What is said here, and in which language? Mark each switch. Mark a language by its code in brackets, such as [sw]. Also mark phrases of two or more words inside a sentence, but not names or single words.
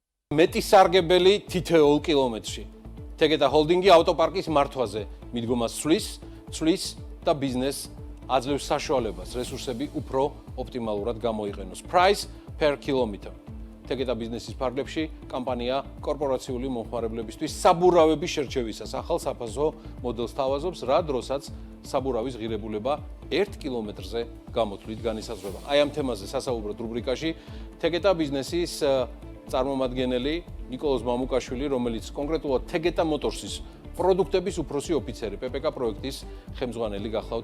[ka] მეტი სარგებელი თითოეულ კილომეტრში. თეგეტა ჰოლდინგი ავტოპარკის მართვაზე მიდგომას ცვლის და ბიზნესს აძლევს საშუალებას რესურსები უფრო ოპტიმალურად გამოიყენოს. [en] Price per kilometer. [ka] თეგეტა ბიზნესის ფარგლებში კომპანია კორპორაციული მომხმარებლებისთვის საბურავების შერჩევისას ახალ საფასო მოდელს თავაზობს, რა დროსაც საბურავის ღირებულება 1 კილომეტრზე გამოთვლით განისაზღვრება. აი ამ თემაზე სასაუბროთ რუბრიკაში თეგეტა ბიზნესის წარმომადგენელი ნიკოლოზ მამუკაშვილი, რომელიც კონკრეტულად თეგეტა მოტორსის პროდუქტების უფროსი ოფიცერი, PPK პროექტის ხელმძღვანელი გახლავთ.